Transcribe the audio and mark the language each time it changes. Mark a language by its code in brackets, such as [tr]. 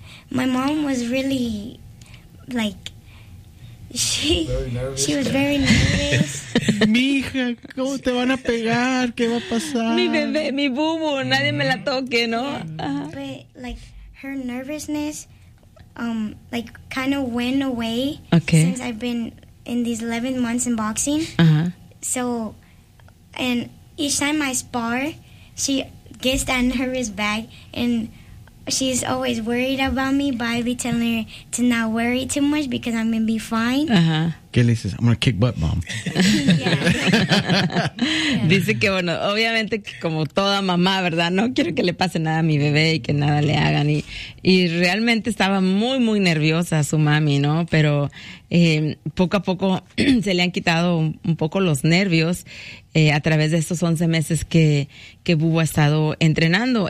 [en] My mom was really like she was very nervous. [es] Mija, ¿cómo te van a pegar? ¿Qué va a pasar? Mi bebé, mi bubu, nadie me la toque, ¿no? [en] But like her nervousness like kind of went away okay. since I've been in these 11 months in boxing. Uh-huh. So, and each time I spar, she gets that nervous bag and she's always worried about me, but I be telling her to not worry too much because I'm going to be fine. Uh-huh. Kelly says, I'm going to kick butt, Mom. yeah. yeah. [es] Dice que, bueno, obviamente, que como toda mamá, ¿verdad? No quiero que le pase nada a mi bebé y que nada le hagan. Y realmente estaba muy, muy nerviosa su mami, ¿no? Pero poco a poco se le han quitado un poco los nervios a través de estos 11 meses que Bubu ha estado entrenando.